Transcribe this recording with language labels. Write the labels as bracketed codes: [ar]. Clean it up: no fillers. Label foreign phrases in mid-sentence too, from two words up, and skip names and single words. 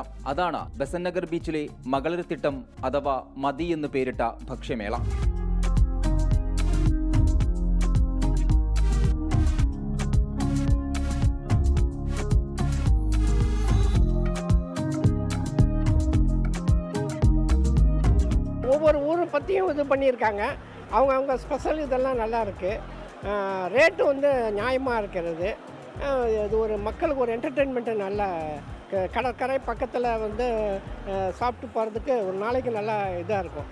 [ml] അതാണ് ബെസന്റ് നഗർ ബീച്ചിലെ മകളരുത്തിട്ടം അഥവാ മതി എന്ന് പേരിട്ട ഭക്ഷ്യമേള. [ta] ஒவ்வொரு ஊரை பற்றியும் இது பண்ணியிருக்காங்க. அவங்க ஸ்பெஷல் இதெல்லாம் நல்லா இருக்குது. ரேட்டு வந்து நியாயமாக இருக்கிறது. இது ஒரு மக்களுக்கு ஒரு என்டர்டெயின்மெண்ட்டு. நல்ல கடற்கரை பக்கத்தில் வந்து சாப்பிட்டு போகிறதுக்கு ஒரு நாளைக்கு நல்லா இதாக இருக்கும்.